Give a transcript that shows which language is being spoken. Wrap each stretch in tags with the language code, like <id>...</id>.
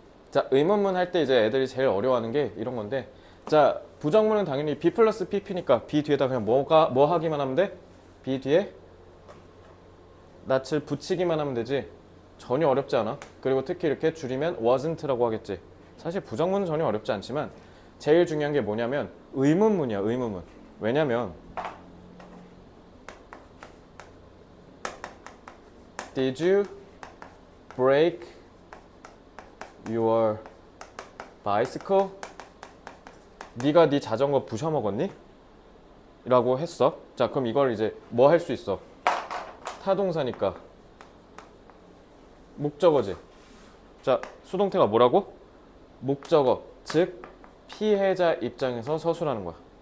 <ko>자, 의문문 할 때 이제 애들이 제일 어려워하는 게 이런 건데, 자, 부정문은 당연히 B 플러스 PP니까 B 뒤에다 그냥 뭐 하기만 하면 돼? B 뒤에 낯을 붙이기만 하면 되지. 전혀 어렵지 않아. 그리고 특히 이렇게 줄이면 wasn't라고 하겠지. 사실 부정문은 전혀 어렵지 않지만 제일 중요한 게 뭐냐면 의문문이야, 의문문.</ko> <en>왜냐면 Did you break your bicycle?</en> <ko>네가 네 자전거 부셔먹었니? 라고 했어. 자, 그럼 이걸 이제 뭐 할 수 있어? 타동사니까 목적어지. 자, 수동태가 뭐라고? 목적어, 즉 피해자 입장에서 서술하는 거야.</ko>